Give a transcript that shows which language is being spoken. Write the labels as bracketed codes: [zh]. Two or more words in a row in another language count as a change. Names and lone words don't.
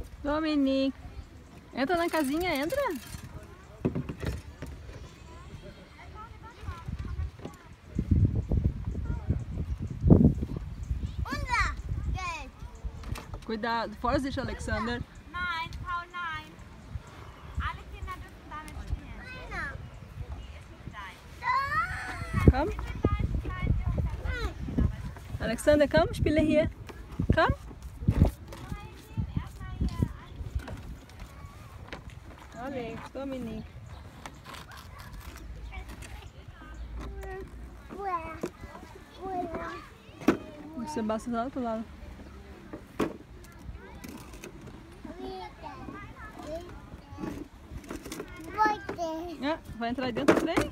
[pt] Dominique. Entra na casinha, entra. Cuidado. [de] Vorsicht, Alexander. Nein, Paul, nein. Alle Kinder dürfen damit spielen. Die ist nicht dein. Komm. Alexander, komm, spiele hier. Komm. Alex, Dominique. [pt] O Sebastião tá do outro lado. Ah, vai entrar aí dentro do trem?